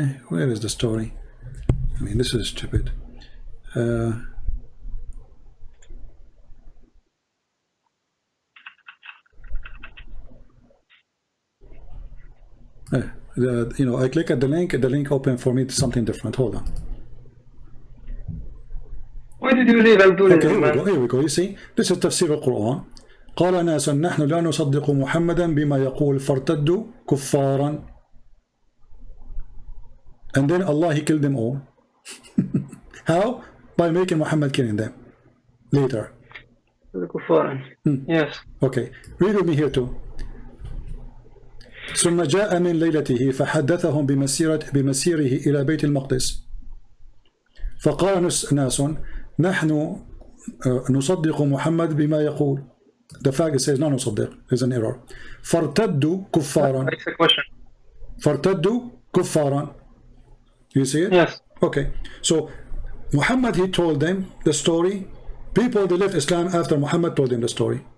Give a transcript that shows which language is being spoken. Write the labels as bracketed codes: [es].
[en] Where is the story? I mean, this is stupid. I click at the link opened for me to something different. Hold on. Why did you leave abdOOL? Okay, here we go. You see, this is [ar] تفسير القرآن. قال ناس نحن لا نصدق محمدا بما يقول فارتدوا كفارا. [en] And then Allah, he killed them all. How? By making Muhammad killing them later. Yes. Okay, read with me here too. [ar] ثم جاء من ليلته فحدثهم بمسيره إلى بيت المقدس فقال ناس نحن نصدق محمد بما يقول. [en] The fact it says [ar] لا نصدق [en] is an error. [ar] فارتدوا كفارا. فارتدوا كفارا. [en] You see it? Yes. Okay. So Muhammad, he told them the story. People, they left Islam after Muhammad told them the story.